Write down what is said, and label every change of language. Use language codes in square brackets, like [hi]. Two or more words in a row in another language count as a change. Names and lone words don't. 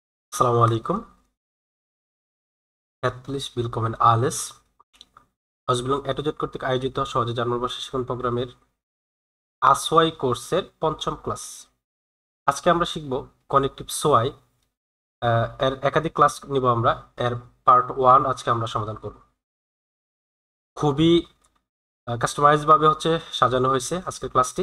[ar] السلام عليكم. [de] Herzlich willkommen alles. [bn] Ausbildung A to Z কর্তৃক আয়োজিত সহজে জার্মান ভাষা শিক্ষণ প্রোগ্রামের আসওয়াই কোর্সের পঞ্চম ক্লাস। আজকে আমরা শিখব [de] Konjunktiv zwei. [bn] এর একাধিক ক্লাস নিব আমরা। এর পার্ট 1 আজকে আমরা সমাধান করব। খুবই কাস্টমাইজ ভাবে সাজানো হয়েছে আজকের ক্লাসটি।